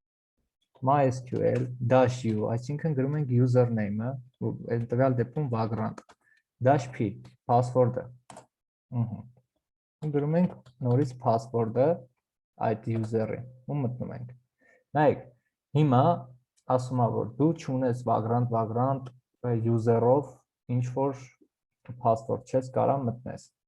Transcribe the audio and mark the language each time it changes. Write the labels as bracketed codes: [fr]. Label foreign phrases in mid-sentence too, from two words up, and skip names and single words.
[hy] mysql-u, այսինքն գրում ենք username-ը, այդ տվյալ դեպքում vagrant, -p, password-ը։ Գրում ենք նորից password-ը այդ user-ի ու մտնում ենք։ Նայեք, հիմա ասում է, որ դու չունես vagrant user-ով ինչ որ password չես կարա մտնես։